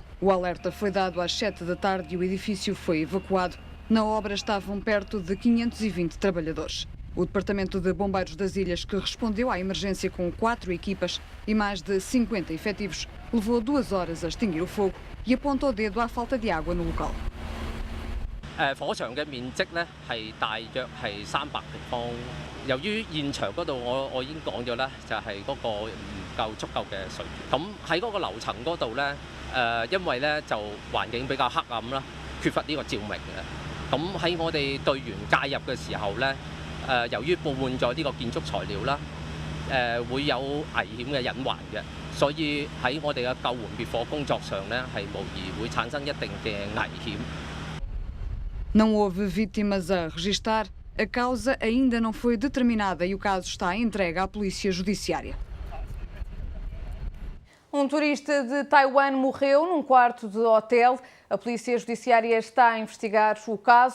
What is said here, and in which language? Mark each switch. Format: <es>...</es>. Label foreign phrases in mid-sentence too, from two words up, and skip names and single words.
<pt>O alerta foi dado às 7 da tarde e o edifício foi evacuado. Na obra estavam perto de 520 trabalhadores. O Departamento de Bombeiros das Ilhas, que respondeu à emergência com 4 equipas e mais de 50 efetivos, levou 2 horas a extinguir o fogo e apontou o dedo à falta de água no local.</pt> <yue>火場嘅面積咧係大約係300平方。由於現場嗰度我已經講咗啦，就係嗰個唔夠足夠嘅水源。咁喺嗰個樓層嗰度咧，因為咧就環境比較黑暗啦，缺乏呢個照明嘅。咁喺我哋隊員介入嘅時候咧，由於布滿咗呢個建築材料啦， 會有危險嘅隱患嘅，所以喺我哋嘅救援滅火工作上呢，係無疑會產生一定嘅危險。</yue> <pt>Não houve vítimas a registar, a causa ainda não foi determinada e o caso está entregue à Polícia Judiciária. Um turista de Taiwan morreu num quarto de hotel. A Polícia Judiciária está a investigar o caso.</pt>